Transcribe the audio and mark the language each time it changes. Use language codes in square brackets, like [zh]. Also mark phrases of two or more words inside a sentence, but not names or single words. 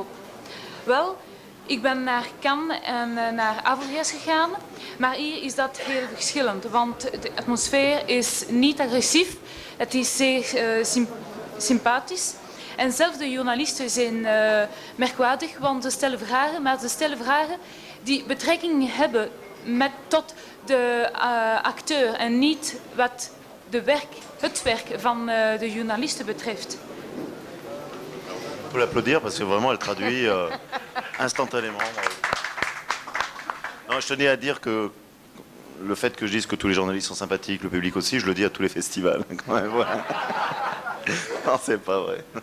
[nl] Wel, ik ben naar Cannes en naar Avoriaz gegaan, maar hier is dat heel verschillend, want de atmosfeer is niet agressief, het is zeer sympathisch. En zelfs de journalisten zijn merkwaardig, want ze stellen vragen, maar ze stellen vragen die betrekking hebben tot de acteur en niet wat het werk van de journalisten betreft. [fr] On peut l'applaudir parce que vraiment elle traduit instantanément. Non, je tenais à dire que le fait que je dise que tous les journalistes sont sympathiques, le public aussi, je le dis à tous les festivals. Quand même, voilà. Non, c'est pas vrai.